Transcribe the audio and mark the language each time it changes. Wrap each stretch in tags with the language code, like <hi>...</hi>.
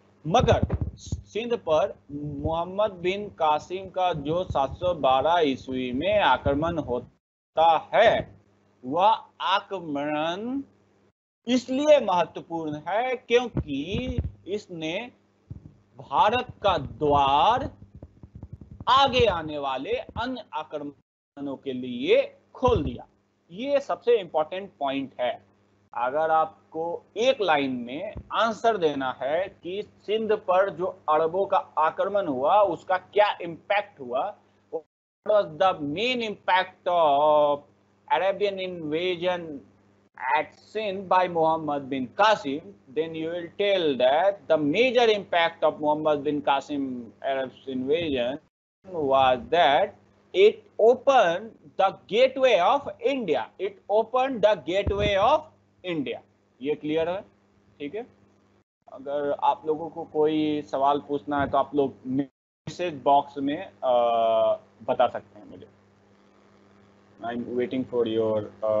<hi>मगर सिंध पर मोहम्मद बिन कासिम का जो 712 ईस्वी में आक्रमण होता है, वह आक्रमण इसलिए महत्वपूर्ण है क्योंकि इसने भारत का द्वार आगे आने वाले अन्य आक्रमणों के लिए खोल दिया। ये सबसे इंपॉर्टेंट पॉइंट है। अगर आपको एक लाइन में आंसर देना है कि सिंध पर जो अरबों का आक्रमण हुआ उसका क्या इम्पैक्ट हुआ,</hi> <en>what was the main impact of Arabian invasion at Sindh by Muhammad bin Qasim, then you will tell that the major impact of Muhammad bin Qasim Arab's invasion was that it opened the gateway of India. It opened the gateway of India.</en> <hi>ये clear है? ठीक है, अगर आप लोगों को कोई सवाल पूछना है तो आप लोग मैसेज बॉक्स में बता सकते हैं मुझे।</hi> <en>I am waiting for your</en>